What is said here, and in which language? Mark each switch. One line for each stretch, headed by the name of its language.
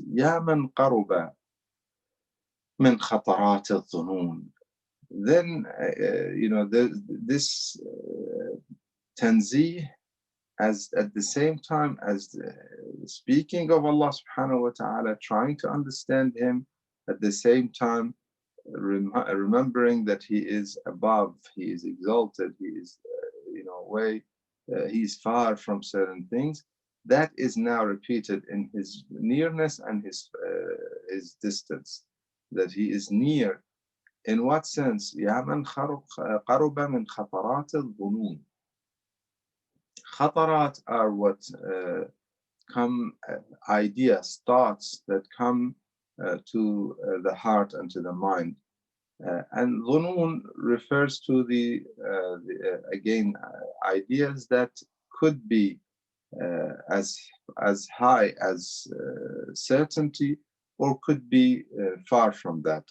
Arabic: يا من قرب من خطرات الظنون.
English: Then, this tanzih, as at the same time as speaking of Allah subhanahu wa ta'ala, trying to understand him, at the same time remembering that he is above, he is exalted, he is he is far from certain things. That is now repeated in his nearness and his distance, that he is near. In what sense?
Arabic: يا من قرب من خطرات الظنون.
English: Khatarat are what come, ideas, thoughts that come to the heart and to the mind. And dhunun refers to again, ideas that could be as high as certainty, or could be far from that.